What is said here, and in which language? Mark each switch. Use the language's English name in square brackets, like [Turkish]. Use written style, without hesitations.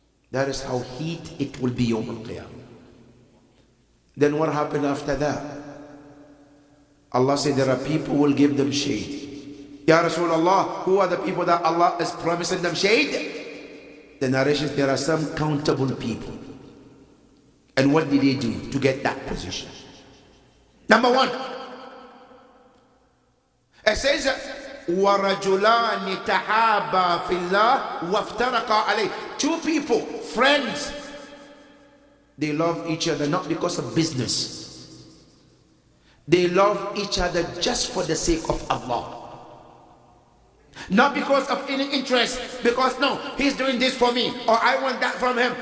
[English] That is how heat it will be Yawm al-Qiyamah. Then what happened after that? Allah said there are people who will give them shade. Ya Rasulullah, who are the people that Allah is promising them shade? The narrations, there are some countable people. And what did they do to get that position? Number one, it says, [Arabic] وَرَجُلَانِ تَحَابَا فِي اللَّهِ وَافْتَرَقَا عَلَيْهِ. [English] Two people, friends, they love each other not because of business. They love each other just for the sake of Allah. Not because of any interest, because no, he's doing this for me, or I want that from him.